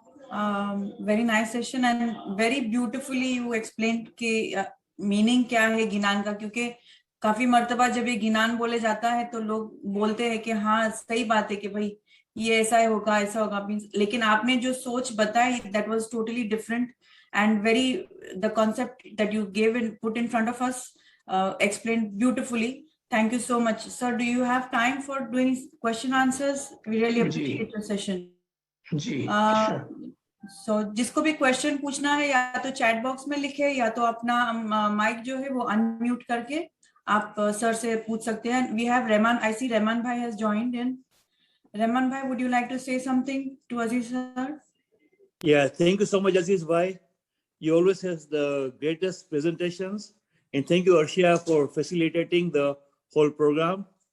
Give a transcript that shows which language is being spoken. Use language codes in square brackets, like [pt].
[en] Very nice session and very beautifully you explained [hi] कि meaning क्या है गिनान का, क्योंकि काफी मर्तबा जब ये गिनान बोले जाता है तो लोग बोलते हैं कि हाँ सही बात है कि भाई ये ऐसा होगा ऐसा होगा, लेकिन आपने जो सोच बताई [en] that was totally different and very the concept that you gave and put in front of us explained beautifully. Thank you so much. Sir, do you have time for doing question answers? We really appreciate your session. [hi] Ji, So जिसको भी question पूछना है या तो chat box में लिखे या तो अपना माइक जो है वो अनम्यूट करके आप सर से पूछ सकते हैं. [en] We have Rahman. I see Rahman bhai has joined in. Rahman bhai, would you like to say something to Aziz sir? Yeah, thank you so much, Aziz bhai. You always have the greatest presentations, and thank you, Arshia, for facilitating the whole program.